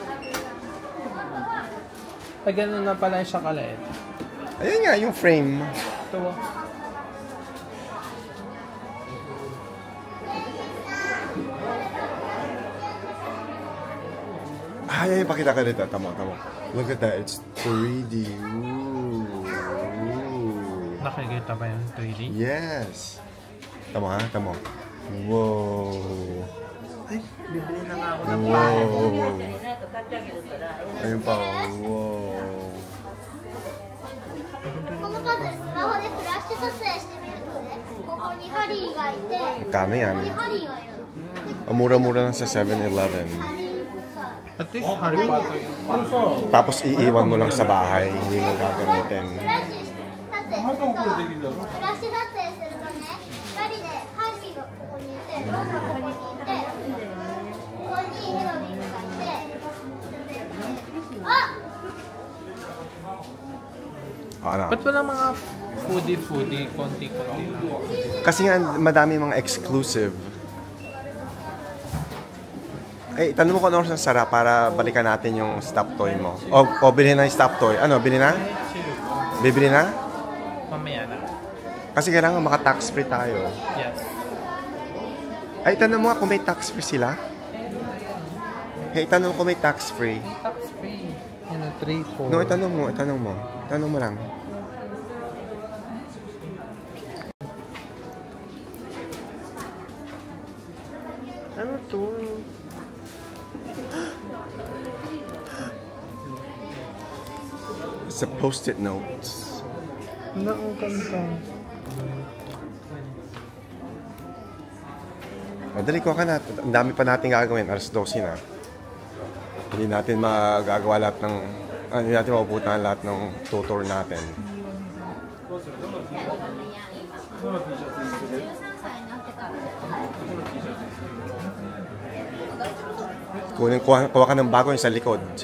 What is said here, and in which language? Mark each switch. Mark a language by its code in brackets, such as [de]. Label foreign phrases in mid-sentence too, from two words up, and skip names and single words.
[tl] Ay, ganun na pala siya kaliit. Ayun nga, yung frame. Ito. Ay, pakita ka dito. Tama. [en] Look at that. It's 3D. Ooh. [tl] Nakikita ba yung 3D? [en] Yes. Tama. Wow. [tl] Ay, bibili na nga ako ng Wow. Ayun pa. Wow. [ja] この数、スマホでフラッシュ撮影してみるとね、ここにハリーがいて、 [tl] Kano yan? [ja] ここにハリーがいるの。 [tl] Ang mura-mura lang sa 7-Eleven. [ja] ハリーポッター。 [en] At least [tl] Harry Potter yung Tapos iiwan mo lang sa bahay. Hindi mo gagamitin. [ja] フラッシュ撮影すると、フラッシュ撮影するとね、光でハリーがここにいて、ロンがここにいて、ここにヘロリーがいて、あ、 [tl] Ano? Ba't wala mga foodie, konti-konti lang? Kasi nga, madami mga exclusive. Eh, tanong mo kung ano ang sarap para balikan natin yung [en] stop toy [tl] mo. O bilhin na yung [en] stop toy. [tl] Ano, bilhin na? Bibili na? Mamaya na. Kasi kailangan maka- [en] tax free [tl] tayo. Yes. Ay, tanong mo nga kung may [en] tax free [tl] sila. Hey, tanong ko may [en] tax free. Tax free. [tl] Ano, 3, 4. No, itanong mo. Tanong mo lang. Ano to? [en] It's a post-it notes. [tl] Ang ganda. Madali ko ka na. Ang dami pa natin gagawin. Alas 12 na. Hindi natin magagawa lahat ng... Hindi natin mapupuntahan lahat ng tutor natin. Kuha ka ng bago yung sa likod.